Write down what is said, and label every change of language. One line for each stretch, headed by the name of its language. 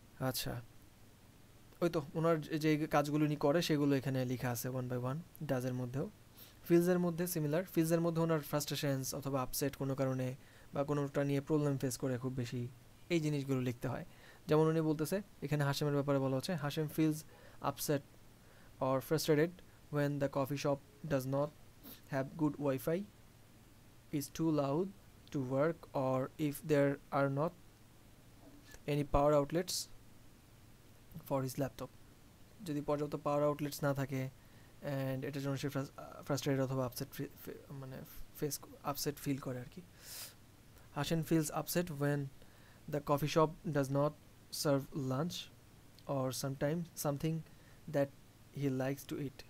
Bangla: আচ্ছা, ওই তো ওনার যে কাজগুলো উনি করে সেগুলো এখানে লেখা আছে ওয়ান বাই ওয়ান। ডাজের মধ্যেও ফিলসের মধ্যে সিমিলার, ফিলসের মধ্যে ওনার ফ্রাস্ট্রেশনস অথবা আপসেট কোনো কারণে বা কোনোটা নিয়ে প্রবলেম ফেস করে খুব বেশি, এই জিনিসগুলো লিখতে হয়। যেমন উনি বলতেছে এখানে হাশেমের ব্যাপারে বলা হচ্ছে,
English: Hashem feels upset or frustrated when the coffee shop does not have good Wi-Fi, is too loud to work, or if there are not any power outlets for his laptop.
Bangla: যদি পর্যাপ্ত পাওয়ার আউটলেটস না থাকে অ্যান্ড এটার জন্য সে frustrated অথবা upset মানে upset feel করে আর কি।
English: Hasen feels upset when the coffee shop does not serve lunch or sometimes something that he likes to eat.